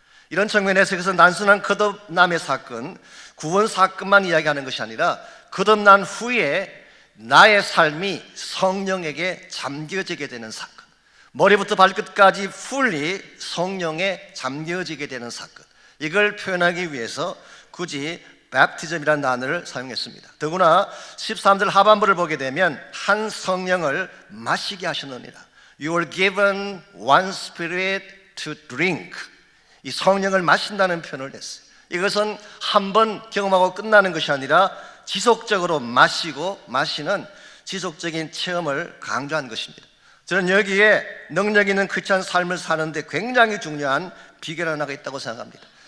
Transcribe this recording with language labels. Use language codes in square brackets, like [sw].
[ko] 이런 측면에서 그래서 단순한 거듭남의 사건, 구원 사건만 이야기하는 것이 아니라 거듭난 후에 나의 삶이 성령에게 잠겨지게 되는 사건, 머리부터 발끝까지 풀리 성령에 잠겨지게 되는 사건, 이걸 표현하기 위해서 굳이 뵙티즘이라는 단어를 사용했습니다. 더구나 13절 하반부를 보게 되면 한 성령을 마시게 하셨느니라. [en] You were given one spirit to drink. [ko] 이 성령을 마신다는 표현을 했어요. 이것은 한 번 경험하고 끝나는 것이 아니라 지속적으로 마시는 지속적인 체험을 강조한 것입니다. 저는 여기에 능력 있는 크리스찬 삶을 사는데 굉장히 중요한 비결 하나가 있다고 생각합니다.